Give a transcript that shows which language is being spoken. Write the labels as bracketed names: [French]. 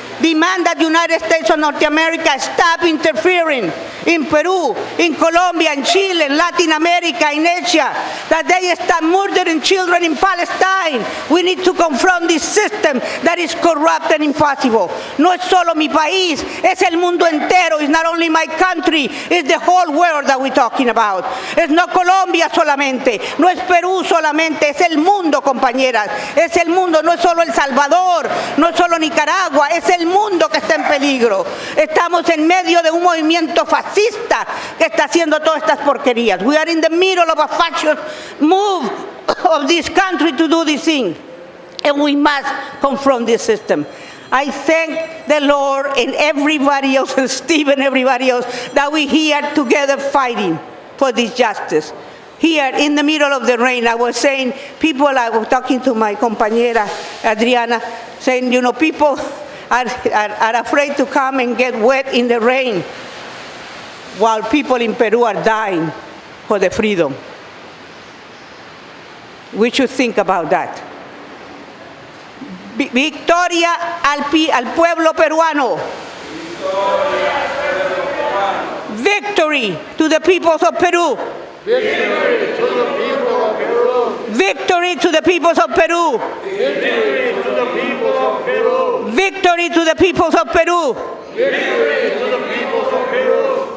[English] Demand that the United States of North America stop interfering in Peru, in Colombia, in Chile, in Latin America, in Asia, that they stop murdering children in Palestine. We need to confront this system that is corrupt and impossible. [Spanish] No es solo mi país, es el mundo entero. [English] It's not only my country, it's the whole world that we're talking about. [Spanish] Es no Colombia solamente, no es Perú solamente, es el mundo, compañeras. Es el mundo, no es solo El Salvador, no es solo Nicaragua, es el mundo que está en peligro. Estamos en medio de un movimiento fascista que está haciendo todas estas porquerías. [English] We are in the middle of a fascist move of this country to do this thing, and we must confront this system. I thank the Lord and everybody else, and Steve and everybody else, that we're here together fighting for this justice. Here in the middle of the rain, I was saying, I was talking to my compañera Adriana, saying, you know, people are afraid to come and get wet in the rain while people in Peru are dying for the freedom. We should think about that. [Spanish] Victoria al pueblo peruano. [English] Victory to the peoples of Peru. Victory to the people of Peru. Victory to the peoples of Peru. Victory to the people of Peru. Victory to the peoples of Peru. Victory to the people of Peru.